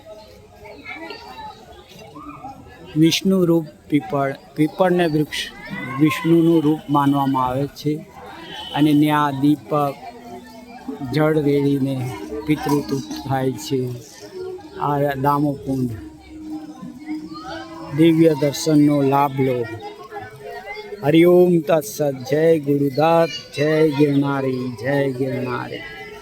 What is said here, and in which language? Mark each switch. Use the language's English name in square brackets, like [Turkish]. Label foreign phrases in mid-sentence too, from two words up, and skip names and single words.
[Gujarati] વિષ્ણુ રૂપ પીપળને વૃક્ષ વિષ્ણુનું રૂપ માનવામાં આવે છે અને ત્યાં દીપક જળ રેડીને પિતૃ તૃપ્ત થાય છે। આ દામોકુંડ દિવ્ય દર્શનનો લાભ લો। [Hindi] हरिओम तत्सत। जय गुरुदत्त, जय गिरनारी, जय गिरनारी।